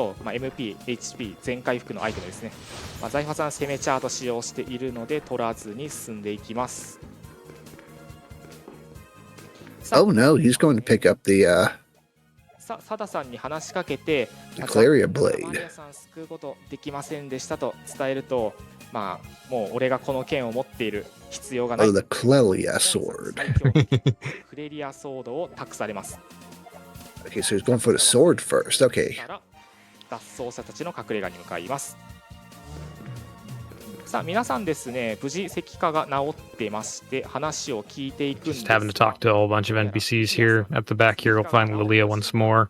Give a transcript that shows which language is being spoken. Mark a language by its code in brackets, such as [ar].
[ja] MP、HP 全回復のアイテムですね。財閥さん攻めチャート使用しているので取らずに進んでいきます。 [en] Oh no, he's going to pick up the [ja] サダさんに話しかけて、 [en] Claria Blade. [ja] マリアさん救うことできませんでしたと伝えると、もう俺がこの剣を持っている必要がない。 [en] Oh, the Clelia sword. [ja] クレリアソードを託されます。 [en] Okay, so he's going for the sword first. Okay. [ja] 脱走者たちの隠れ家に向かいます。さあ皆さんですね、無事石化が治ってまして話を聞いていくんですが、 [en] Just having to talk to a whole bunch of NPCs here. At the back here, we'll find Lilia once more.